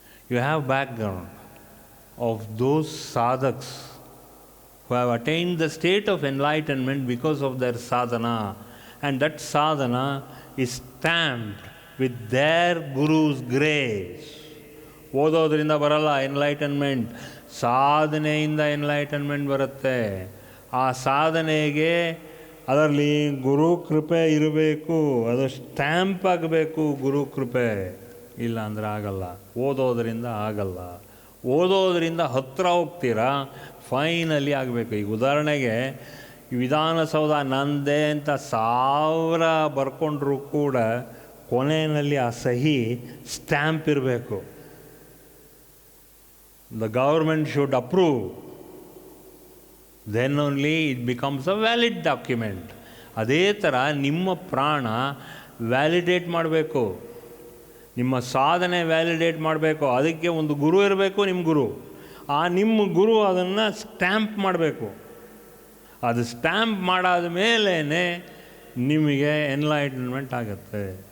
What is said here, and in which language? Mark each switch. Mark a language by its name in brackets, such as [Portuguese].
[English] You have background of those sadhaks who have attained the state of enlightenment because of their sadhana, and that sadhana is stamped with their Guru's grace. [Kannada] ಓದೋದ್ರಿಂದ ಬರಲ್ಲ enlightenment, ಸಾಧನೆಯಿಂದ enlightenment ಬರುತ್ತೆ. ಆ ಸಾಧನೆಗೆ ಅದರಲ್ಲಿ ಗುರು ಕೃಪೆ ಇರಬೇಕು, ಅದು ಸ್ಟ್ಯಾಂಪ್ ಆಗಬೇಕು ಗುರು ಕೃಪೆ. ಇಲ್ಲ ಅಂದರೆ ಆಗಲ್ಲ. ಓದೋದ್ರಿಂದ ಆಗಲ್ಲ. ಓದೋದ್ರಿಂದ ಹತ್ತಿರ ಹೋಗ್ತೀರಾ, ಫೈನಲಿ ಆಗಬೇಕು. ಈಗ ಉದಾಹರಣೆಗೆ ವಿಧಾನಸೌಧ ನಂದೇ ಅಂತ 1000 ಬರ್ಕೊಂಡ್ರೂ ಕೂಡ ಕೊನೆಯಲ್ಲಿ ಆ ಸಹಿ ಸ್ಟ್ಯಾಂಪ್ ಇರಬೇಕು. [English] The government should approve. then only it becomes a valid document. [Kannada] ಅದೇ ಥರ ನಿಮ್ಮ ಪ್ರಾಣ ವ್ಯಾಲಿಡೇಟ್ ಮಾಡಬೇಕು, ನಿಮ್ಮ ಸಾಧನೆ ವ್ಯಾಲಿಡೇಟ್ ಮಾಡಬೇಕು. ಅದಕ್ಕೆ ಒಂದು ಗುರು ಇರಬೇಕು, ನಿಮ್ಮ ಗುರು. ಆ ನಿಮ್ಮ ಗುರು ಅದನ್ನು ಸ್ಟ್ಯಾಂಪ್ ಮಾಡಬೇಕು. ಅದು ಸ್ಟ್ಯಾಂಪ್ ಮಾಡಾದ ಮೇಲೇ ನಿಮಗೆ ಎನ್ಲೈಟನ್ಮೆಂಟ್ ಆಗುತ್ತೆ.